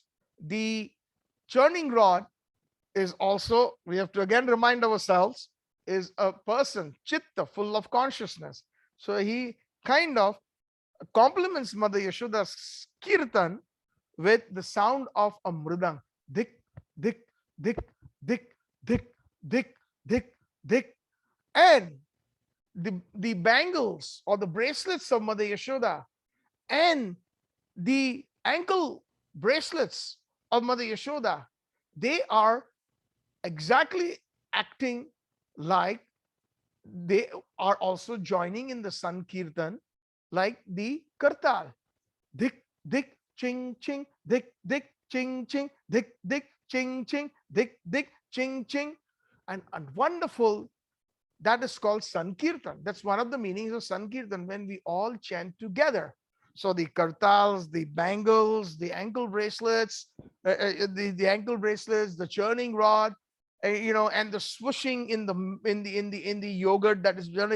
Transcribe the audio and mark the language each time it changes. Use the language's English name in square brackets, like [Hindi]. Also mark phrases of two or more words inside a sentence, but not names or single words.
[English] The churning rod is also, we have to again remind ourselves, is a person, chitta, full of consciousness. So he kind of complements Mother Yashoda's kirtan with the sound of a mridang. Dik, dik, dik, dik, dik, dik, dik, dik. And the bangles or the bracelets of Mother Yashoda and the ankle bracelets of Mother Yashoda, they are exactly acting like they are also joining in the Sankirtan, like the Kartal. Dik, dik, ching, ching, dik, dik, ching, ching, dik, dik, ching, ching, dik, dik, ching, ching. And wonderful, that is called Sankirtan. That's one of the meanings of Sankirtan, when we all chant together. So the kartals, the bangles, the ankle bracelets, the ankle bracelets, the churning rod, and the swooshing in the yogurt that is running.